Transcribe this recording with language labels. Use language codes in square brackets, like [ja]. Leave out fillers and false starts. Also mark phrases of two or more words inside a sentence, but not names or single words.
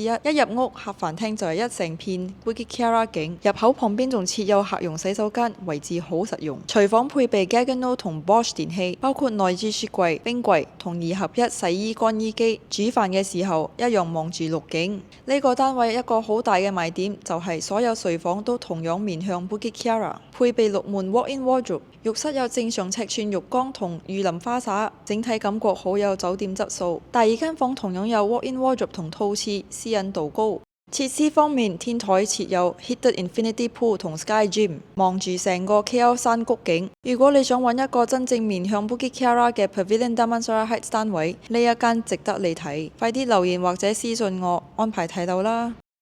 [yue] 一入屋，客飯廳就係一成片 Bukit Kiara 景，入口旁邊仲設有客用洗手間，位置好實用。廚房配備 Gaggenau 同 Bosch 電器，包括內置雪櫃、冰櫃同2合1洗衣乾衣機。煮飯嘅時候一樣望住陸景。呢個單位一個好大嘅賣點就係所有睡房都同樣面向 Bukit Kiara， 配備6門 [en] walk-in wardrobe， [yue] 浴室有正常尺寸浴缸同御林花灑，整體感覺好有酒店質素。第二間房同樣有 [en] walk-in wardrobe [yue] 同套廁，私隱度高。設施方面，天台設有 [en] heated infinity pool [yue] 同 [en] sky gym， [yue] 望住成個 KL 山谷景。如果你想揾一個真正面向 Bukit Kiara 嘅 Pavilion Damansara Heights 單位，呢一間值得你睇。快啲留言或者私信我，安排睇樓啦！